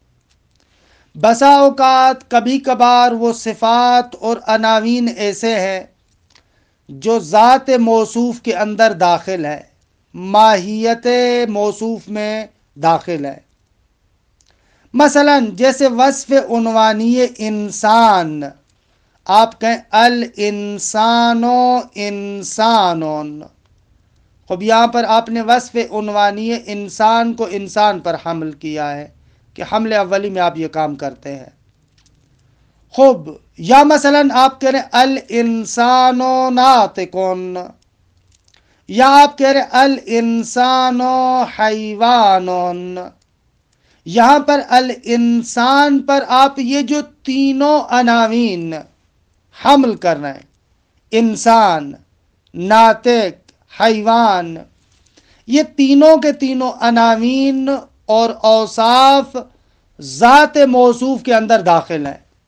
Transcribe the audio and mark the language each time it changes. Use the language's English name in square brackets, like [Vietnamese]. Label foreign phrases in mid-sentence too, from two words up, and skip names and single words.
[Urdu] بسا اوقات کبھی کبھار وہ صفات اور عناوین ایسے ہیں جو ذات موصوف کے اندر داخل ہے، ماہیت موصوف میں داخل ہے۔ مثلا جیسے وصف عنوانی انسان، آپ کہیں [Arabic] الانسان انسانون، [Urdu] خب یہاں پر آپ نے وصف عنوانی انسان کو انسان پر حمل کیا ہے کہ حمل اولی میں آپ یہ کام کرتے ہیں۔ خب یا مثلا آپ کہہ رہے [Arabic] الانسان ناطقون، [Urdu] یا آپ کہہ رہے [Arabic] الانسان حیوانون، [Urdu] یہاں پر الانسان پر آپ یہ جو تینوں عناوین حمل کر رہے ہیں، انسان، ناطق، حیوان، یہ تینوں کے تینوں عناوین اور اوصاف ذات موصوف کے اندر داخل ہیں،